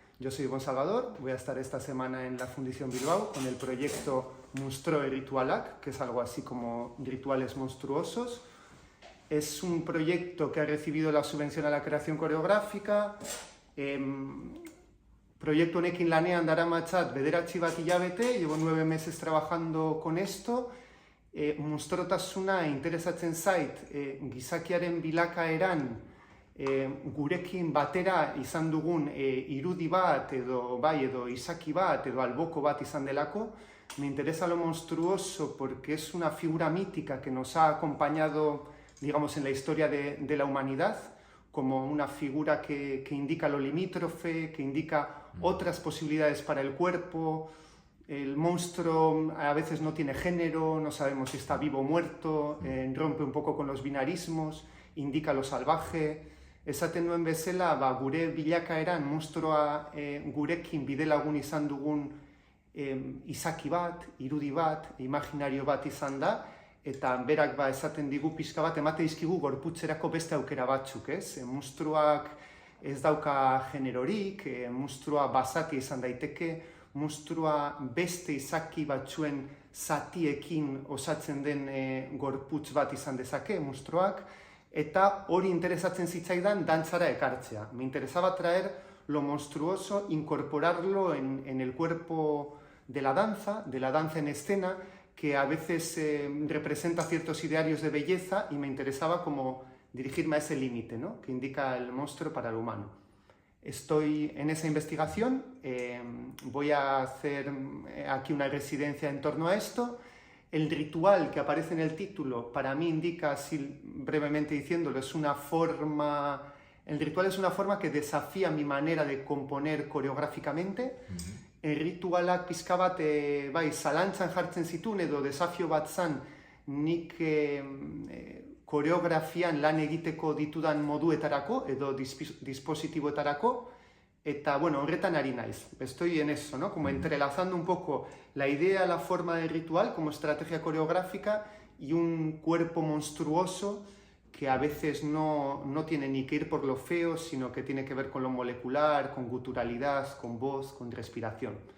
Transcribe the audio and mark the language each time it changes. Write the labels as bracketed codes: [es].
[es] Yo soy Ibon Salvador, voy a estar esta semana en La Fundición Bilbao con el proyecto Monstruo y Ritualak, que es algo así como rituales monstruosos. Es un proyecto que ha recibido la subvención a la creación coreográfica. [eu] Proyecto honekin lanean daramatzat bederatzi bat hilabete, [es] llevo 9 meses trabajando con esto. [eu] Monstruotasuna interesatzen zait, gizakiaren bilakaeran gurekin batera izan dugun irudi bat edo izaki bat edo alboko bat izan delako. [es] Me interesa lo monstruoso porque es una figura mítica que nos ha acompañado, digamos, en la historia de la humanidad, como una figura que indica lo limítrofe, que indica otras posibilidades para el cuerpo. El monstruo a veces no tiene género, no sabemos si está vivo o muerto, rompe un poco con los binarismos, indica lo salvaje. [eu] Esaten duen bezala, gure bilakaeran monstruoa gurekin bidelagun izan dugun izaki bat, irudi bat, imaginario bat izan da, eta berak esaten digu pixka bat, emate dizkigu gorputzerako beste aukera batzuk, ez? Monstruoak ez dauka generorik, monstruoa basatia izan daiteke, monstruoa beste izaki batzuen zatiekin osatzen den gorputz bat izan dezake, monstruoak, eta hori interesatzen zitzaidan dantzara ekartzea. [es] Me interesaba traer lo monstruoso, incorporarlo en el cuerpo de la danza en escena, que a veces representa ciertos idearios de belleza, y me interesaba como dirigirme a ese límite, ¿no?, que indica el monstruo para el humano. Estoy en esa investigación, voy a hacer aquí una residencia en torno a esto. El ritual que aparece en el título, para mí indica, así brevemente diciéndolo, es una forma... El ritual es una forma que desafía mi manera de componer coreográficamente. [eu] Ritualak pixka bat zalantzan jartzen zituen edo desafio bat zan nik koreografian lan egiteko ditudan moduetarako edo dispositiboetarako, eta bueno, horretan ari naiz. [es] Estoy en eso, ¿no?, como entrelazando un poco la idea, la forma del ritual como estrategia coreográfica y un cuerpo monstruoso que a veces no tiene ni que ir por lo feo, sino que tiene que ver con lo molecular, con guturalidad, con voz, con respiración.